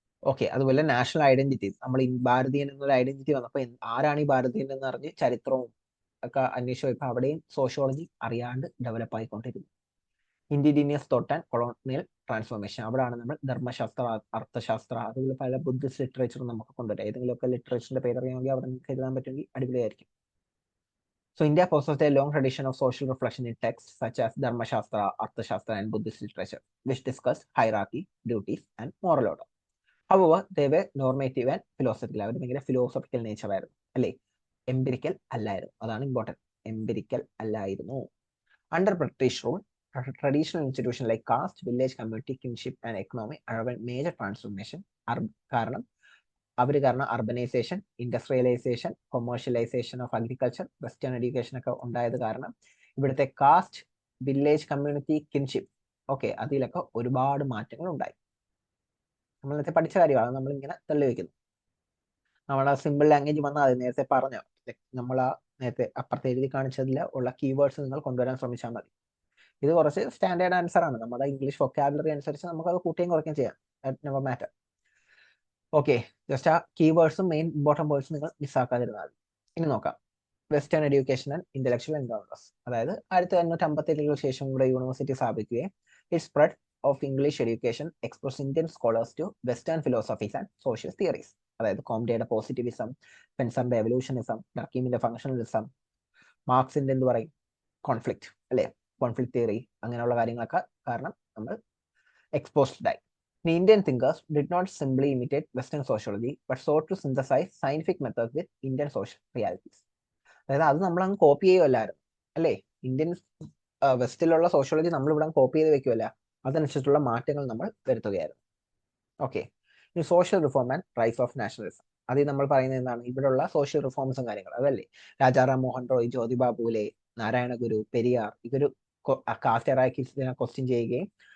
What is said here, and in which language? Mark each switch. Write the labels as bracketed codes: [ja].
[ml] Okay, അതുപോലെ national identities, നമ്മൾ ഭാരതീയൻ എന്നൊരു ഐഡന്റിറ്റി വന്നപ്പോൾ ആരാണ് ഈ ഭാരതീയൻ എന്ന് അറിഞ്ഞ് ചരിത്രവും ഒക്കെ അന്വേഷിച്ചു പോയപ്പോൾ അവിടെയും സോഷ്യോളജി അറിയാണ്ട് develop ആയിക്കൊണ്ടിരുന്നു. Indigenous thought and colonial transformation, അവിടെയാണ് നമ്മൾ ധർമ്മശാസ്ത്ര, അർത്ഥശാസ്ത്ര, അതുപോലെ പല ബുദ്ധിസ്റ്റ് ലിറ്ററേച്ചറും നമുക്ക് കൊണ്ടുവരാം. ഏതെങ്കിലുമൊക്കെ ലിറ്ററേച്ചറിന്റെ പേര് അറിയാമെങ്കിൽ അവിടെ നിങ്ങൾക്ക് എഴുതാൻ പറ്റുമെങ്കിൽ അടിപൊളിയായിരിക്കും. [en] So India possessed a long tradition of social reflection in texts such as Dharma Shastra, Arthashastra, and Buddhist literature, which discussed hierarchy, duties, and moral order. However, they were normative and philosophical. [ml] അവർ ഭയങ്കര philosophical nature ആയിരുന്നു അല്ലേ, empirical അല്ലായിരുന്നു. അതാണ് important, empirical അല്ലായിരുന്നു. [en] Under British rule, traditional institutions like caste, village community, kinship, and economy underwent major transformation. [ml] കാരണം urbanisation, industrialisation, commercialisation of agriculture, western education ഒക്കെ ഉണ്ടായത് കാരണം ഇവിടുത്തെ കാസ്റ്റ്, വില്ലേജ് കമ്മ്യൂണിറ്റി, കിൻഷിപ്പ്, അതിലൊക്കെ ഒരുപാട് മാറ്റങ്ങൾ ഉണ്ടായി. നമ്മൾ നേരത്തെ പഠിച്ച കാര്യമാണ്, നമ്മൾ ഇങ്ങനെ തള്ളി വെക്കുന്നു. നമ്മുടെ സിമ്പിൾ ലാംഗ്വേജ് വന്നാൽ അത് നേരത്തെ പറഞ്ഞ നമ്മൾ ആ നേരത്തെ അപ്പുറത്തെ എഴുതി കാണിച്ചതിൽ ഉള്ള കീവേഡ്സ് നിങ്ങൾ കൊണ്ടുവരാൻ ശ്രമിച്ചാൽ മതി. ഇത് കുറച്ച് സ്റ്റാൻഡേർഡ് ആൻസർ ആണ്. നമ്മുടെ ഇംഗ്ലീഷ് വൊക്കാബുലറി അനുസരിച്ച് നമുക്ക് അത് കൂട്ടുകയും കുറയ്ക്കുകയും ചെയ്യാം. [en] Never matter. [ml] ഓക്കെ, ജസ്റ്റ് ആ കീവേഡ്സും മെയിൻ ഇമ്പോർട്ടൻറ്റ് വേർഡ്സും നിങ്ങൾ മിസ്സാക്കാതിരുന്നാൽ. ഇനി നോക്കാം, [en] Western education and intellectual encounters. [ml] അതായത് 1857 ശേഷം ഇവിടെ യൂണിവേഴ്സിറ്റി സ്ഥാപിക്കുകയും [en] It spread of English education expose Indian scholars to western philosophies and social theories. [ml] അതായത് കോംഡെയുടെ പോസിറ്റിവിസം, സ്പെൻസറിന്റെ എവല്യൂഷനിസം, ഡർക്കീമിന്റെ ഫംഗ്ഷണലിസം, മാർക്സിന്റെ എന്ത് പറയും, കോൺഫ്ലിക്റ്റ് അല്ലെ, കോൺഫ്ലിക്റ്റ് തിയറി, അങ്ങനെയുള്ള കാര്യങ്ങളൊക്കെ കാരണം നമ്മൾ എക്സ്പോസ്ഡ് ആയി. [en] The Indian thinkers did not simply imitate Western sociology, but sought to synthesize scientific methods with Indian social realities. [ml] അതായത് അത് നമ്മൾ അങ്ങ് കോപ്പി ചെയ്യുമല്ലായിരുന്നു അല്ലേ, ഇന്ത്യൻ വെസ്റ്റിലുള്ള സോഷ്യോളജി നമ്മൾ ഇവിടെ കോപ്പി ചെയ്ത് വെക്കുമല്ല, അതനുസരിച്ചുള്ള മാറ്റങ്ങൾ നമ്മൾ വരുത്തുകയായിരുന്നു. ഓക്കെ, ഇനി social reform and rise of nationalism. അതിൽ നമ്മൾ പറയുന്നത് എന്താണ്, ഇവിടെയുള്ള സോഷ്യൽ റിഫോംസും കാര്യങ്ങളും അതല്ലേ. രാജാറാം മോഹൻ റോയ്, ജ്യോതിബ പൂലെ, നാരായണ ഗുരു, പെരിയാർ, ഇവര് കാസ്റ്റ് ഹൈറാർക്കീസിനെ ക്വസ്റ്റ്യൻ ചെയ്യുകയും